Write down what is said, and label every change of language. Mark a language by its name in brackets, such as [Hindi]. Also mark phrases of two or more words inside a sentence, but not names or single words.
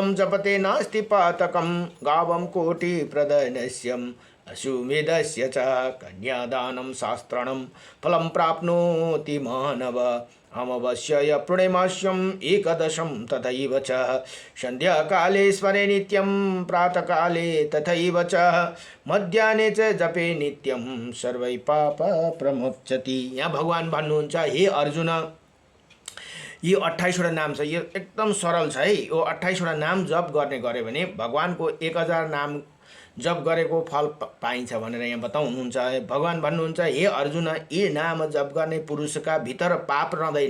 [Sanskrit] जपते नास्ति पातकं गावं कोटिप्रदनस्यं अश्वमेधस्य च कन्यादानं शास्त्रणं फलं प्राप्नोति मानव अमावास्याय पूर्णिमास्यम् एकदशं तथैव च सन्ध्याकाले स्मरे नित्यं प्रातःकाले तथैव च मध्याह्ने च जपे नित्यं सर्वै पाप प्रमुच्यति। [Nepali] यहाँ भगवान भन्नुहुन्छ हे अर्जुन, यो 28वटा नाम छ, यो एकदम सरल छ है। यो 28वटा नाम जप गर्ने गऱ्यो भने भगवानको 1000 नाम जप गरेको फल पाइन्छ भनेर यहाँ बताउनुहुन्छ। भगवान भन्नुहुन्छ हे अर्जुन, यी नाम जप गर्ने पुरुषका भित्र पाप रहँदैन।